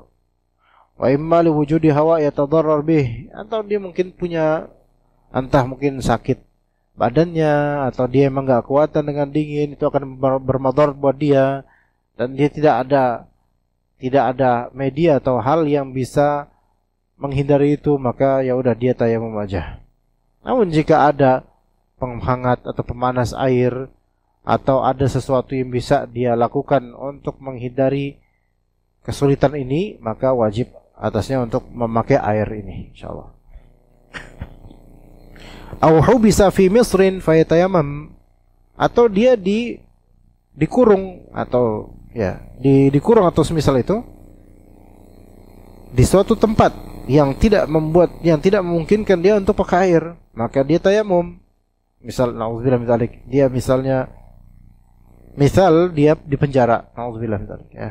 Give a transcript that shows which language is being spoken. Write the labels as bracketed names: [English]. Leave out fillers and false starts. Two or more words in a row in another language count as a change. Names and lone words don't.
[Arabic] وإما لوجود هواء يتضرر به, [Indonesian] atau dia mungkin punya, entah mungkin sakit badannya atau dia emang nggak kuatan dengan dingin, itu akan bermadarat buat dia, dan dia tidak ada media atau hal yang bisa menghindari itu, maka ya udah dia tayamum aja. Namun jika ada penghangat atau pemanas air atau ada sesuatu yang bisa dia lakukan untuk menghindari kesulitan ini, maka wajib atasnya untuk memakai air ini, insyaallah. [Arabic] أو حبس في مصر فيتيمم, [Indonesian] atau dia dikurung atau ya dikurung atau semisal itu di suatu tempat yang tidak memungkinkan dia untuk pakai air, maka dia tayamum. Misal [Arabic] نعوذ بالله من ذلك, [Indonesian] misal dia di penjara, [Arabic] نعوذ بالله من ذلك [Indonesian] ya.